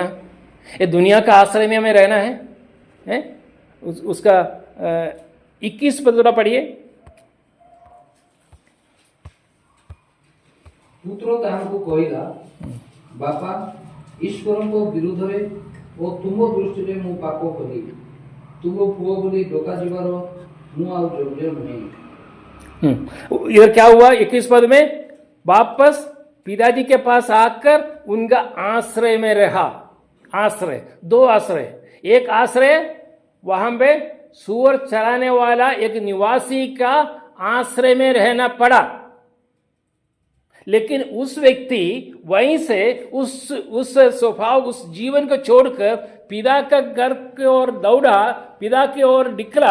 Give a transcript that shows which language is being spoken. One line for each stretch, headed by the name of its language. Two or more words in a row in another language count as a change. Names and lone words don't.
Hindi: ये दुनिया का आश्रय में हमें रहना है? उसका 21 पद पढ़िए।
Odia: ପୁତ୍ର ତାହାଙ୍କୁ କହିଲା ବାପା ଈଶ୍ୱରଙ୍କ ବିରୁଦ୍ଧରେ ଓ ତୁମ ଦୃଷ୍ଟିରେ ମୁଁ ପାପ କଲି, ତୁମ ପୁଅ ବୋଲି ଡକାଯିବାର ମୁଁ ଆଉ ଯୋଗ୍ୟ ନୁହେଁ।
Hindi: इधर क्या हुआ 21 पद में? वापस पिताजी के पास आकर उनका आश्रय में रहा। आश्रय, दो आश्रय। एक आश्रय वहां पे सुअर चराने वाला एक निवासी का आश्रय में रहना पड़ा, लेकिन उस व्यक्ति वहीं से उस स्वभाव, उस जीवन को छोड़कर पिता का घर की ओर दौड़ा, पिता की ओर निकला।